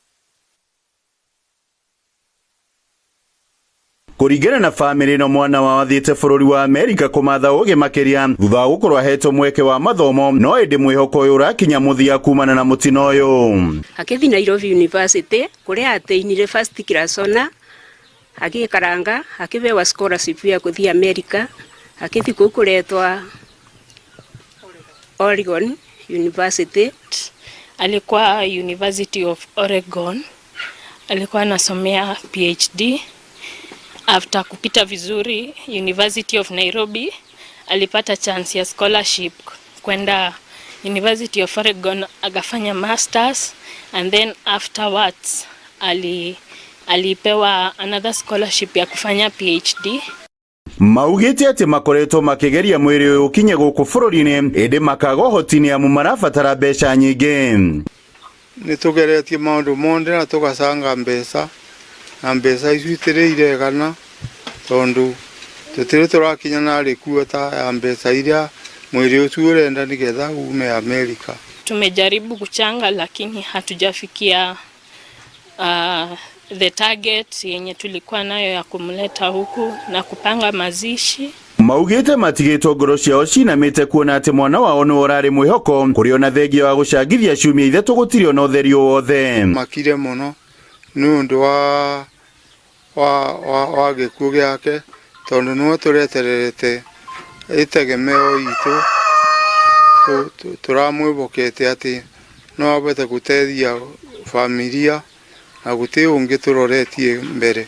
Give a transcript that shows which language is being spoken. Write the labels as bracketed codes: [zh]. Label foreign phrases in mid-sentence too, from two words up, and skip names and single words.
[ki] Kũringana na bamĩrĩ ĩno, mwana wao athiĩte bũrũri wa Amerika kũmatha ũgĩ makĩria thutha wa gũkorwo ahetwo mweke wa mathomo, no ĩndĩ mwĩhoko ũyũ ũrakinya mũthia kumana na mũtino ũyũ. Akĩthiĩ Nairobi University kũrĩa ateinire [en] first class honor, [ki] agĩkaranga akĩbewa scholarship ya gũthiĩ Amerika, akĩthiĩ kũu kũretwa Oregon University. [sw] Alikuwa University of Oregon, alikuwa anasomea PhD. After kupita vizuri University of Nairobi, alipata chance ya scholarship kwenda University of Oregon, akafanya masters, [en] and then afterwards [sw] alipewa [en] another scholarship [sw] ya kufanya PhD. [ki] Maugĩte atĩ makoretwo makĩgeria mwĩrĩ ũyũ ũkinye gũkũ bũrũri-inĩ ĩndĩ makaga ũhoti nĩ amu marabatara mbeca nyingĩ. Nĩ tũgeretie maũndũ mothe na tũgacanga mbeca na mbeca icio itirĩ igana tondũ tũtirĩ tũrakinya narĩ kuota ya mbeca iria mwĩrĩ ũcio ũrenda nĩgetha ume Amerika. [sw] Tumejaribu kuchanga lakini hatujafikia [en] the target [sw] yenye tulikuwa nayo ya kumleta huku na kupanga mazishi. [ki] Maugĩte matigĩtwo ngoro ciao cinamĩte kuona atĩ mwana wao nĩ ũrarĩ mwĩhoko kũrĩ ona thengia wa gũcangithia ciumia ithatũ gũtirĩ ona ũtheri wothe. Makire mũno nĩ ũndũ wa gĩkuũ gĩake tondũ nĩwe tũretererete itegemeo itũ, tũramwĩbokete atĩ no ahote gũteithia familia na guti ungi turoretie mbere.